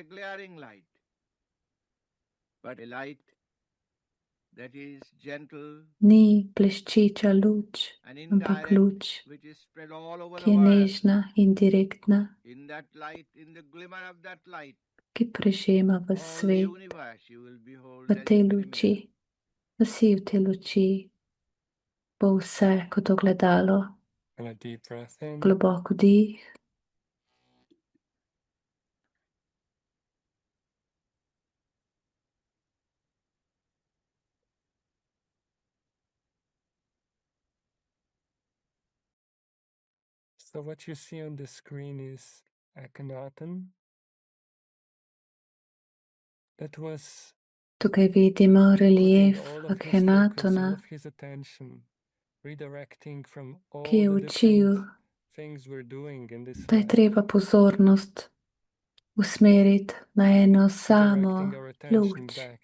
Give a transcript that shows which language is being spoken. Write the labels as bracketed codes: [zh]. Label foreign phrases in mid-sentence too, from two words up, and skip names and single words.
[sl] Ni bleščeča luč, ampak luč, ki je nežna in direktna, ki prežema v svet. V tej luči, vsi v tej luči, bo vse kot ogledalo. Globok vdih. [en] So what you see on the screen is Akhenaten. That was [sl] Tukaj vidimo relief Akhenatona, ki je učil, da je treba pozornost usmeriti na eno samo luč,